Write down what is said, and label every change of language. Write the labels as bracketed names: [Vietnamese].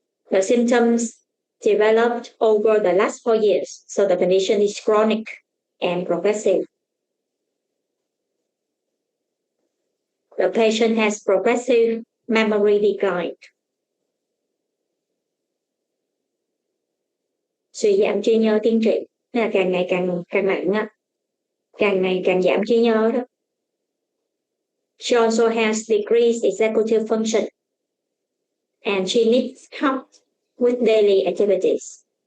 [English] The symptoms developed over the last 4 years, so the condition is chronic and progressive. The patient has progressive memory decline. [Vietnamese] Suy giảm trí nhớ tiến triển, là càng ngày càng nặng á, càng ngày càng giảm trí nhớ đó. [English] She also has decreased executive function, and she needs help with daily activities.